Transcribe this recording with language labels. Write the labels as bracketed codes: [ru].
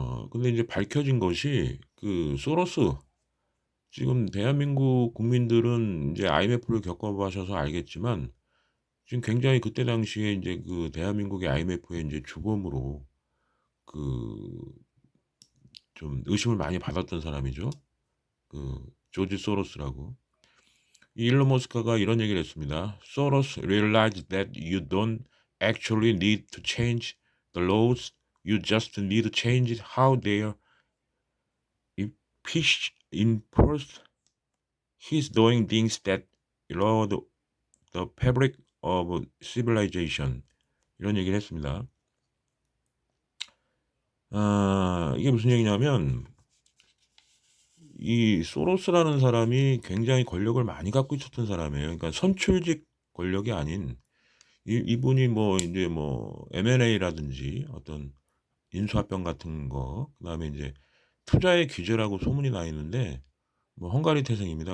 [ko] 근데 이제 밝혀진 것이 그 소로스, 지금 대한민국 국민들은 이제 IMF를 겪어 보셔서 알겠지만 지금 굉장히 그때 당시에 인제 그 대한민국의 IMF의 인제 주범으로 그 좀 의심을 많이 받았던 사람이죠. 그 조지 소로스라고. 이 일론 머스크가 이런 얘기를 했습니다. [en] "Soros realized that you don't actually need to change the laws. You just need to change how they're enforced. He's doing things that erode the fabric of civilization." [ko] 이런 얘기를 했습니다. 이게 무슨 얘기냐면 이 소로스라는 사람이 굉장히 권력을 많이 갖고 있었던 사람이에요. 그러니까 선출직 권력이 아닌 이분이 뭐 인제 뭐 M&A라든지 어떤 인수합병 같은 거, 그다음에 인제 투자의 귀재라고 소문이 나 있는데 뭐 헝가리 태생입니다.